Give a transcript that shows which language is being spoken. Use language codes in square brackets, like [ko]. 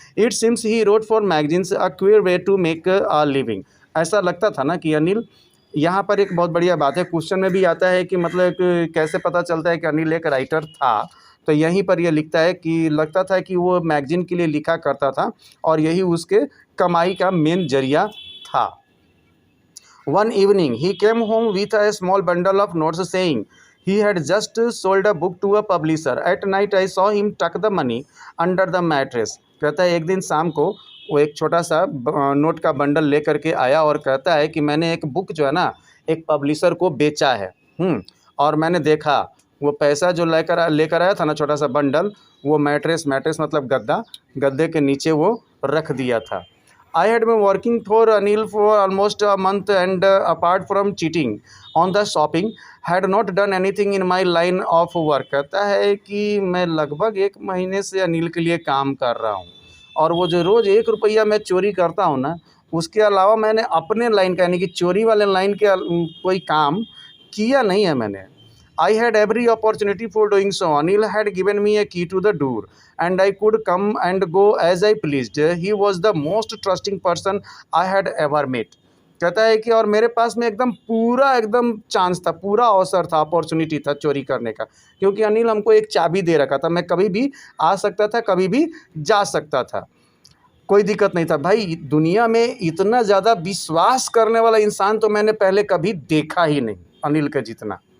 [en] it seems he wrote for magazines a queer way to make a living, [hi] ऐसा लगता था ना कि अनिल, यहाँ पर एक बहुत बढ़िया बात है, क्वेश्चन में भी आता है कि मतलब कैसे पता चलता है कि अनिल एक राइटर था, तो यहीं पर यह लिखता है कि लगता था कि वो मैगजीन के लिए लिखा करता था और यही उसके कमाई का मेन जरिया था। [en] One evening he came home with a small bundle of notes saying he had just sold a book to a publisher. At night I saw him tuck the money under the mattress. [hi] कहता है एक दिन शाम को वो एक छोटा सा नोट का बंडल लेकर के आया और कहता है कि मैंने एक बुक जो है ना एक पब्लिशर को बेचा है, और मैंने देखा वो पैसा जो लेकर आया था ना छोटा सा बंडल, वो मैट्रेस मतलब गद्दे के नीचे वो रख दिया था। [en] I had been working for Anil for almost a month and apart from cheating on the shopping, had not done anything in my line of work. [hi] कहता है कि मैं लगभग 1 महीने से अनिल के लिए काम कर रहा हूँ और वो जो रोज़ 1 रुपया मैं चोरी करता हूँ ना, उसके अलावा मैंने अपने लाइन का यानी कि चोरी वाले लाइन के कोई काम किया नहीं है मैंने। [en] I had every opportunity for doing so. Anil had given me a key to the door and I could come and go as I pleased. He was the most trusting person I had ever met. [hi] कहता है कि और मेरे पास में एकदम chance था, पूरा अवसर था, अपॉर्चुनिटी था चोरी करने का, क्योंकि अनिल हमको एक चाबी दे रखा था, मैं कभी भी आ सकता था, कभी भी जा सकता था, कोई दिक्कत नहीं था। भाई दुनिया में इतना ज़्यादा विश्वास करने वाला इंसान तो मैंने पहले कभी देखा ही नहीं अनिल का जितना।